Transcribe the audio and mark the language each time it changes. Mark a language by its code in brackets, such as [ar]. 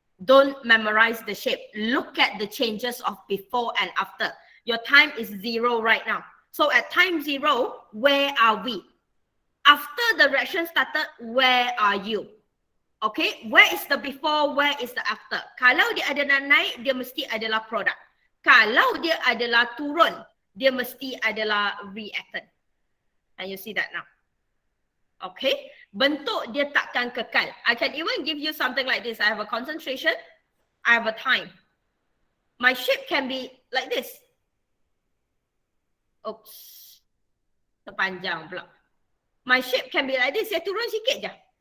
[en] Don't memorize the shape. Look at the changes of before and after. Your time is 0 right now. So at time 0, where are we? After the reaction started, where are you? Okay, where is the before, where is the after? [ms] Kalau dia adalah naik, dia mesti adalah product. Kalau dia adalah turun, dia mesti adalah reactant. [en] And you see that now. Okay, [ms] bentuk dia takkan kekal. [en] I can even give you something like this. I have a concentration, I have a time. My shape can be like this. [ms] Oops, terpanjang pula. [en] My shape can be like this. [ms] Saya turun sikit je.